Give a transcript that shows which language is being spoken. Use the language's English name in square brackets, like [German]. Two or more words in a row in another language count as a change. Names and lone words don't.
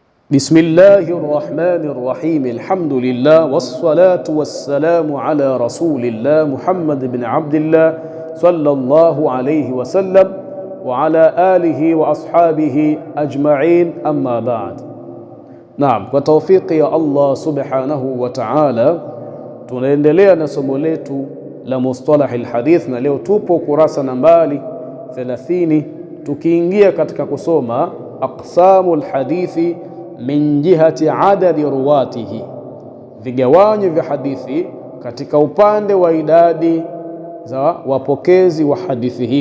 [Arabic] بسم الله الرحمن الرحيم الحمد لله والصلاة والسلام على رسول الله محمد بن عبد الله صلى الله عليه وسلم وعلى آله وأصحابه أجمعين أما بعد. [Swahili] Naam, kwa tawfiki ya Allah [Arabic] سبحانه وتعالى [Swahili] tunaendelea na somo letu la [Arabic] مصطلح الحديث, [Swahili] na leo tupo kurasa nambari 30 tukiingia katika kusoma [Arabic] أقسام الحديث من جهة عدد رواته, [Swahili] vigawanyo vya hadithi katika upande wa idadi za wapokezi wa hadithi hiyo.